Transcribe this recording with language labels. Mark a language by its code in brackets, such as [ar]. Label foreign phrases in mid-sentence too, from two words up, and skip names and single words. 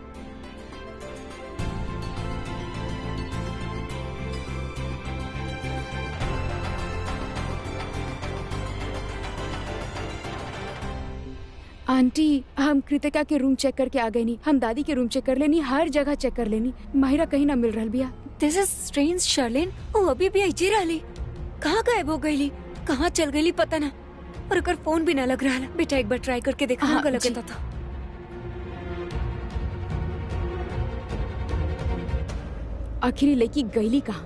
[bho] आंटी, हम कृतिका के रूम चेक करके आ गए नी, हम दादी के रूम चेक कर लेनी, हर जगह चेक कर लेनी, माहिरा कहीं ना मिल रहा बिया। [en] This is strange [bho] शर्लिन, वो अभी भी ऐजे रहली, कहाँ गायब हो गईली, कहाँ चल गईली पता ना, और ओकर फोन भी ना लग रहा। बेटा एक बार ट्राई करके देखा, हाँ, गलत जी। था। आखिरी लड़की गईली कहाँ?